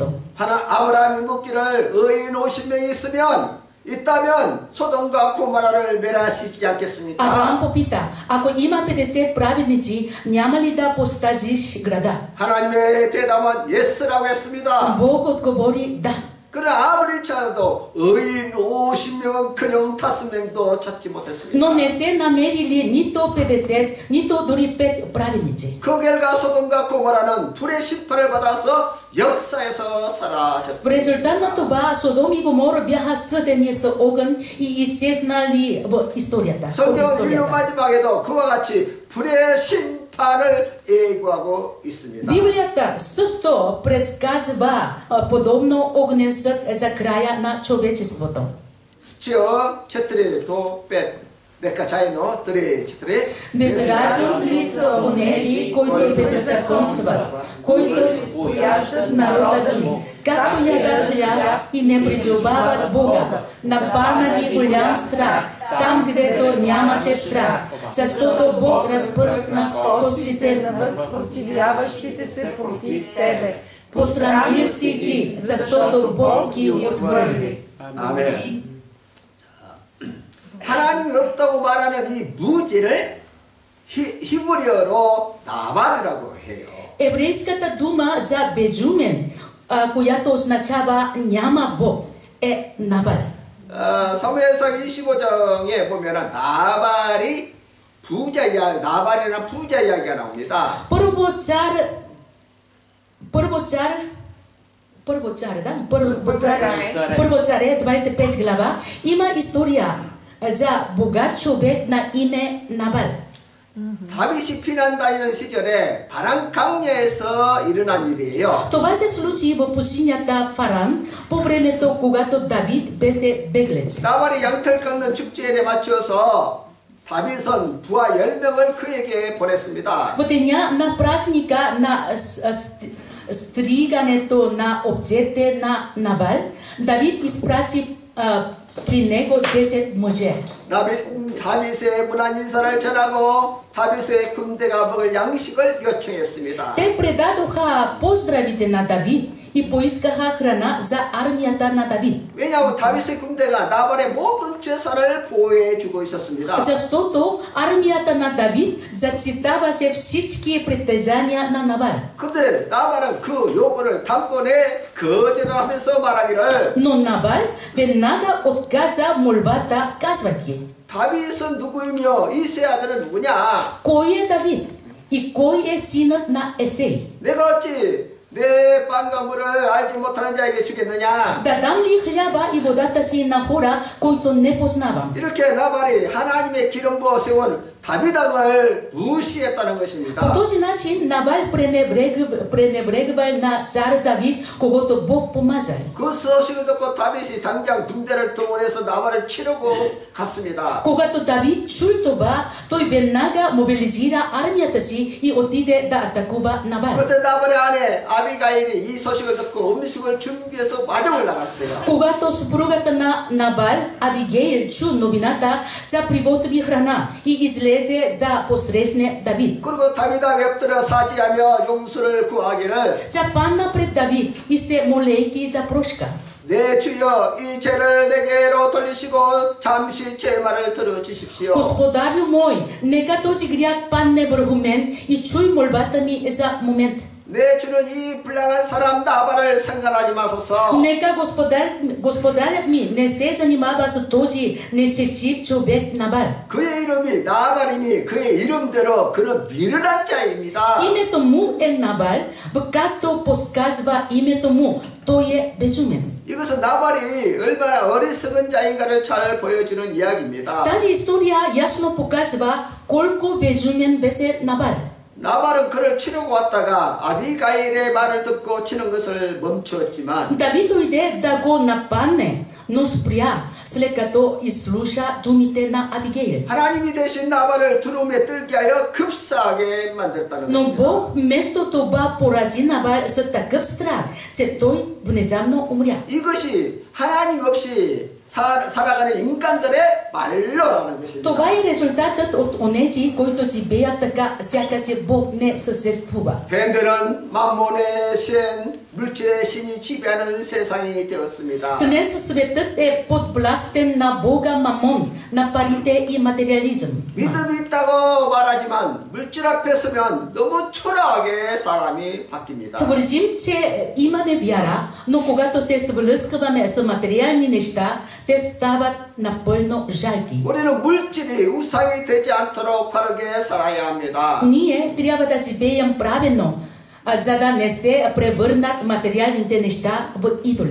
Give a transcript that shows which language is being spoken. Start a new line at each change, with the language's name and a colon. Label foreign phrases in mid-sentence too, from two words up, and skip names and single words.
Korean: 아브라함이 묻기를 의인 50명이 있다면 소돔과 고모라를 멸하시지 않겠습니까?
Bulgarian: Авраам попита, ако има 50 праведници, няма ли да постажиш града?
Korean: 하나님의 대답은 예스라고 했습니다.
Bulgarian: Бог отговори да.
Korean: 그러나 아무리 찾아도 의인 50명은 그냥 5명도 찾지 못했습니다.
Bulgarian: Но не се намерили нито 50, нито дори 5 праведници.
Korean: 그 결과 소돔과 고모라는 불의 심판을 받아서 역사에서 사라졌다.
Bulgarian: В резултат на това Содом и Гомора бяха съдени с огън и изчезнали в историята.
Korean: 성경 인류 마지막에도 그와 같이 불의 심판을 예고하고 있습니다.
Bulgarian: Библията също предсказва подобно огнен съд за края на човечеството. 스치어 четири до 5 нека заедно 3-4 Безразум лица онези, които беззаконстват, които изповяждат народа ми, както ядат хляб и не призовават Бога. Нападна ги голям страх, там гдето няма сестра, защото Бог разпръсна костите на възпротивяващите се против тебе. Посрамили си ги, защото Бог ги отвърли.
Korean: 아멘. 하나님이 없다고 말하는 이 무지를 히브리어로 나발이라고 해요.
Bulgarian: Еврейската дума за безумен която означава няма Бог, е Набал.
Korean: 사무엘상 25장에 보면은 나발이나 부자 이야기가 나옵니다.
Bulgarian: Първо царе, 25 глава, има история за богат човек на име Набал.
Korean: 다윗이 피난 다니는 시절에 바람 강야에서 일어난 일이에요.
Bulgarian: Това се случи в пустинята Фаран по времето, когато Давид беше беглец.
Korean: 나발이 양털 깎는 축제에 맞추어서 다윗은 부하 10명을 그에게 보냈습니다.
Bulgarian: В деня на празника на стригането на овцете на Набал, Давид изпрати при него 10 мъже.
Korean: 다윗의 문안 인사를 전하고 다윗의 군대가 먹을 양식을 요청했습니다.
Bulgarian: Те предадоха поздравите на Давид и поискаха храна за армията на Давид.
Korean: 왜냐하면 다윗의 군대가 나발의 모든 재산을 보호해주고 있었습니다.
Bulgarian: Защото армията на Давид защитаваше всички притежания на Набал.
Korean: 근데 나발은 그 요구를 단번에 거절을 하면서 말하기를
Bulgarian: Но Набал веднага отказа молбата, казвайки:
Korean: 다윗은 누구이며 이세 아들은 누구냐?
Bulgarian: Кой е Давид и кой е синът на Есей?
Korean: 내가 어찌 내 빵과 물을 알지 못하는 자에게 주겠느냐?
Bulgarian: Да дам ли хляба и водата си на хора, които не познавам?
Korean: 이렇게 나발이 하나님의 기름 부어 세운 다윗왕을 무시했다는 것입니다.
Bulgarian: По този начин Набал пренебрегвал на цар Давид, когото Бог помазал.
Korean: 그 소식을 듣고 다윗이 당장 군대를 동원해서 나발을 치르고 갔습니다.
Bulgarian: Когато Давид чул това, той веднага мобилизира армията си и отиде да атакува Набал.
Korean: 그때 나발의 아내 아비가일이 이 소식을 듣고 음식을 준비해서 마중을 나갔어요.
Bulgarian: Когато съпругата на Набал, Абигейл, чу новината, тя приготви храна и излезе да посрещне Давид.
Korean: 그리고 다윗 앞에 엎드려 사지하며 용서를 구하기를
Bulgarian: Тя падна пред Давид и се молейки за прошка.
Korean: 내 주여 이 죄를 내게로 돌리시고 잠시 제 말을 들어주십시오.
Bulgarian: Господарю мой, нека този грях падне върху мен и чуй молбата ми за момент.
Korean: 내 주는 이 불량한 사람 나발을 상관하지 마소서.
Bulgarian: Нека господарят ми не се занимава с този нечестив човек Набал.
Korean: 그의 이름이 나발이니 그의 이름대로 그는 미련한 자입니다.
Bulgarian: Името му е Набал, както подсказва името му, той е безумен.
Korean: 이것은 나발이 얼마나 어리석은 자인가를 잘 보여주는 이야기입니다.
Bulgarian: Тази история ясно показва колко безумен беше Набал.
Korean: 나발은 그를 치르고 왔다가 아비가일의 말을 듣고 치는 것을 멈추었지만
Bulgarian: Давид дойде да го нападне, но спря, след като изслуша думите на Абигейл.
Korean: 하나님이 대신 나발을 두려움에 떨게 하여 급사하게 만들었다는
Bulgarian: Но
Korean: 것입니다.
Bulgarian: Бог вместо това порази Набал с такъв страх, че той внезапно умря.
Korean: 이것이 하나님 없이 살아가는 인간들의 말로라는 것입니다.
Bulgarian: Това е резултатът от онези, които живеят така, сякаш Бог не съществува.
Korean: 현대는 만몬의 신, 물질의 신이 지배하는 세상이 되었습니다.
Bulgarian: Днес светът е подвластен на Бога Мамон, на парите и материализъм.
Korean: 믿음이 있다고 말하지만 물질 앞에 서면 너무 초라하게 사람이 바뀝니다.
Bulgarian: Твърдим, че имаме вяра, но когато се свлъскваме с материални неща, те стават напълно жалки.
Korean: 우리는 물질이 우상이 되지 않도록 바르게 살아야 합니다.
Bulgarian: Ние трябва да живеем правилно, за да не се превърнат материалните неща в идоли.